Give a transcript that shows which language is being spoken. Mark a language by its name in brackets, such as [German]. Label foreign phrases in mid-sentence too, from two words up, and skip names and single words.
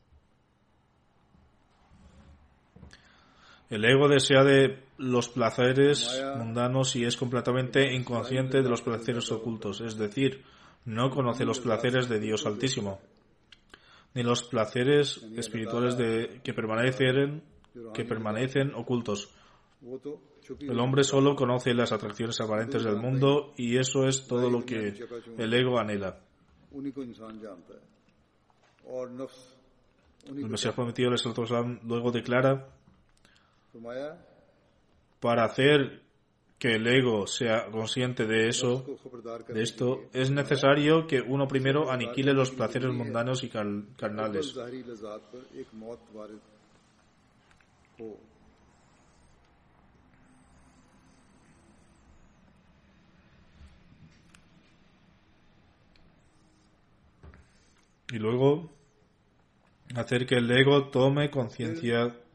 [Spanish] El ego desea de los placeres mundanos y es completamente inconsciente de los placeres ocultos, es decir, no conoce los placeres de Dios Altísimo, ni los placeres espirituales que permanecen ocultos. El hombre solo conoce las atracciones aparentes del mundo, y eso es todo lo que el ego anhela. El Mesías prometido, [Arabic] عليه الصلاة والسلام, [Spanish] luego declara: para hacer que el ego sea consciente de esto, es necesario que uno primero aniquile los placeres mundanos y carnales. Y luego hacer que el ego tome conciencia